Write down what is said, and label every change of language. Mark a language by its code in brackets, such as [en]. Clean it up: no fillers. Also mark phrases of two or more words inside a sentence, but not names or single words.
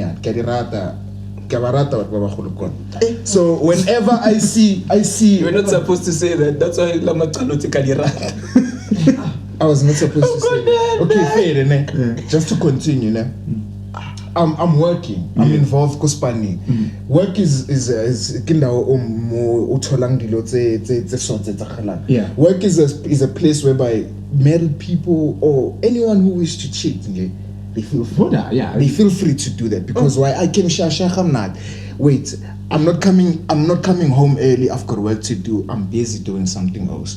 [en] So whenever I see. You're not supposed to say that. That's why I was not supposed to say that. Okay, fair, just to continue, I'm working. I'm involved kuspani. Work is kinda [st] utholang dilo tse [en] sorted tsa. Yeah. Work is a place whereby married people or anyone who wish to cheat, they feel free. They feel free to do that because why I can wait, I'm not coming home early. I've got work to do. I'm busy doing something else.